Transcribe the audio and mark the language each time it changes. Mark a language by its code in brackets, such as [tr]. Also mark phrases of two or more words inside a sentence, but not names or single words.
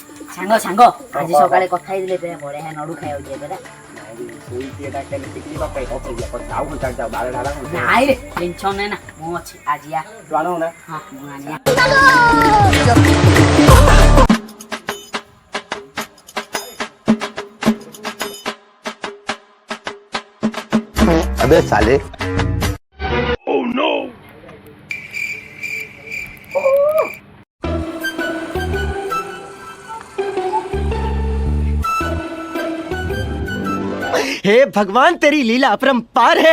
[or] ସାଙ୍ଗ ସାଙ୍ଗ ଆଜି ସକାଳେ କଥା ହେଇଥିଲେ ପରା ବଢିଆ ନଡୁ ଖାଇବାକୁ ଯିବେ ପରା। ନାଇଁ ରେ ଟେନସନ ନାହିଁ ନା ମୁଁ ଅଛି ଆଜି ଆ ହଁ ମୁଁ ଆଣିଆ। [hi] अबे साले हे भगवान तेरी लीला अपरंपार है।